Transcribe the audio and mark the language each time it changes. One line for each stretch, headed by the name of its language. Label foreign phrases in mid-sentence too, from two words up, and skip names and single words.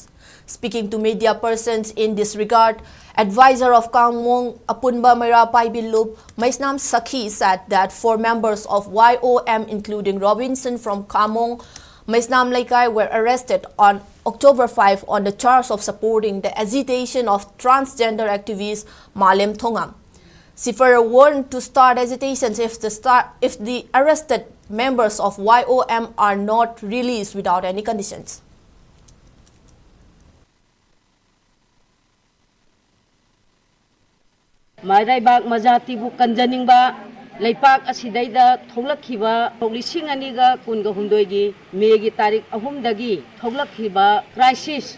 English: Speaking to media persons in this regard, advisor of Kamong Apunba Mara Paibiluf, Maisnam Sakhi, said that 4 members of YOM, including Robinson from Kamong Maisnam Laikai, were arrested on October 5 on the charge of supporting the agitation of transgender activist Malem Thongam. Sifera warned to start agitations if the arrested members of YOM are not released without any conditions.
Manipuri: Maraibak Mazatibu Kanjaningba Laipak Asidaida Tolakhiba Lising Aniga Kunga Hundoigi Megi Tarik Ahumdagi Tolakhiba Crisis